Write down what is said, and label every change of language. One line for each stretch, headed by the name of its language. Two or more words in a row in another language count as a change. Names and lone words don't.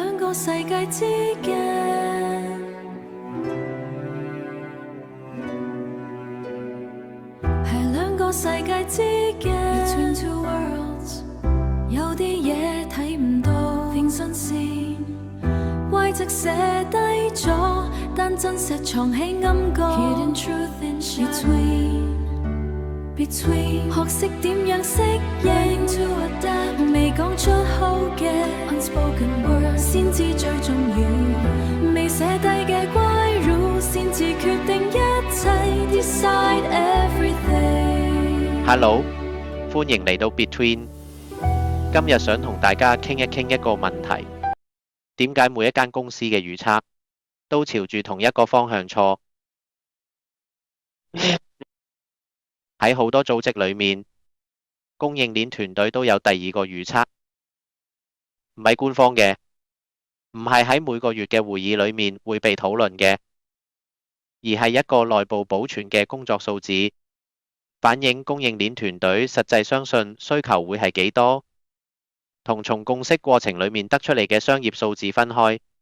Cantonese: 個世界之間，係兩個世界之間。
English: Between two worlds，
Cantonese: 有啲嘢睇唔到，變新鮮，規則寫低咗，但真實藏喺暗角。
English: Hidden truth in between，
Cantonese: 學識點樣適應
English: to adapt，
Cantonese: 未講出口嘅
English: unspoken word
Cantonese: 先至最重要，未寫低嘅乖 rule 先至決定一切
English: decide everything。
Cantonese: Hello，歡迎嚟到 Between。今日想同大家傾一個問題，點解每一間公司嘅預測都朝住同一個方向錯？喺好多組織裏面，供應鏈團隊都有第二個預測，唔係官方嘅，唔係喺每個月嘅會議裏面會被討論嘅，而係一個內部保存嘅工作數字，反映供應鏈團隊實際相信需求會係幾多，同從共識過程裏面得出嚟嘅商業數字分開。